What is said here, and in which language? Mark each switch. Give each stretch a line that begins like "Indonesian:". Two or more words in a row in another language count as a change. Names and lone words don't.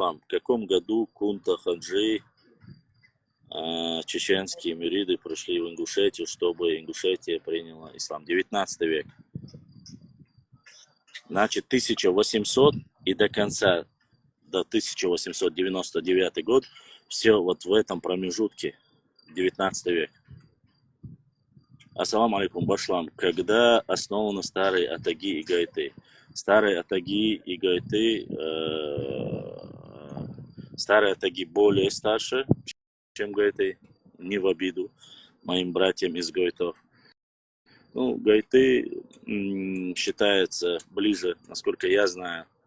Russian: В каком году Кунта Хаджи, чеченские мюриды пришли в Ингушетию, чтобы Ингушетия приняла ислам? 19 век. Значит, 1800 и до конца, до 1899 год, все вот в этом промежутке, 19 век.
Arabic: السلام عليكم, башлам.
Russian: Когда основаны старые атаги и гайты? Старые атаги и гайты, старые атаги более старше, чем гайты, не в обиду моим братьям из гайтов. Ну, гайты считается ближе, насколько я знаю.